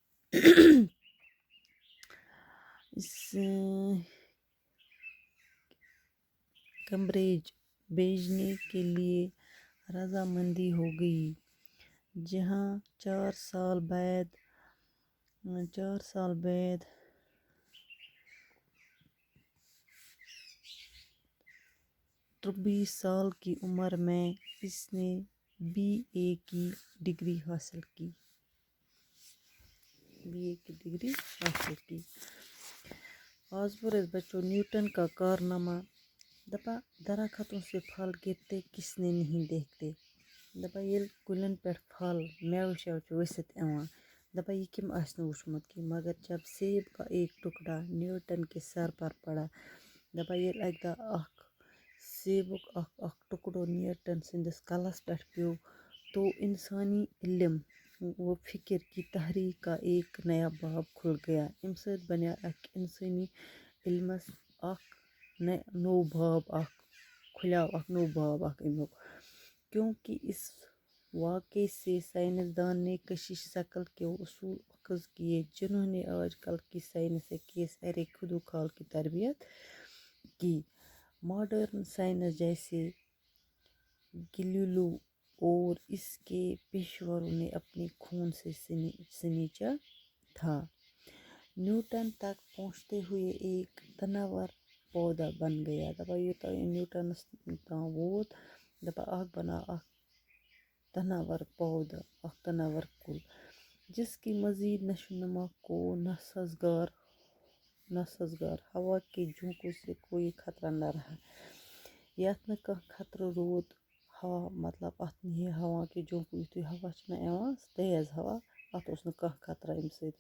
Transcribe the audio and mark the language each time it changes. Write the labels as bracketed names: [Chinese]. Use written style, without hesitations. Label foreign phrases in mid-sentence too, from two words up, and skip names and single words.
[Urdu] کیمبرج بھیجنے کے لیے رضامندی ہو گئی، جہاں 4 سال بعد 23 سال کی عمر میں اس نے BA کی ڈگری حاصل کی. آز پر بچوں نیوٹن کا کارنامہ. درختوں سے پھل گرتے کس نے نہیں دیکھتے. [Kashmiri] یل کلین پہ پھل میوٕ شیوٕ چھُ ؤسِتھ یِوان، یہ کم آسہِ نہٕ وُچھمُت کینٛہہ، [Urdu] مگر جب سیب کا ایک ٹکڑا نیوٹن کے سر پر پڑا. [Kashmiri] یل اکہِ دۄہ سیبُک اکھ ٹکڑٕ نیوٹن سندس کلس پہ پیو [Urdu] تو انسانی علم و فکر کی تحریک کا ایک نیا باب کھل گیا. [Kashmiri] امہِ سۭتۍ بنیو انسانی علمس نوٚو باب امیُک. [Urdu] کیونکہ اس واقعے سے سائنسدان نے کشش شکل کے اصول اخذ کیے جنہوں نے آج کل کی سائنس کے سارے خود خال کی تربیت کی۔ ماڈرن سائنس جیسے گلیلیو اور اس کے پیشوروں نے اپنے خون سے سینچا تھا۔ نیوٹن تک پہنچتے ہوئے ایک تناور پودا بن گیا۔ [Kashmiri] دپا یوتا نیوٹنس تام ووت دپا اخ بنا اخ تناور پودا اخ تناور کل [Urdu] جس کی مزید نشو نما کو ناسازگار ہوا کے جھونکوں سے کوئی خطرہ نہ رہا۔ [Kashmiri] یتھ نہ کانٛہہ خطرہ رود ہوا مطلب اتھ [Urdu] یہ ہوا کے جھونکو [Kashmiri] یتھے ہوا چھنا یوان تیز ہوا اتھ اوس نہٕ کانٛہہ خطرہ امہِ سۭتۍ۔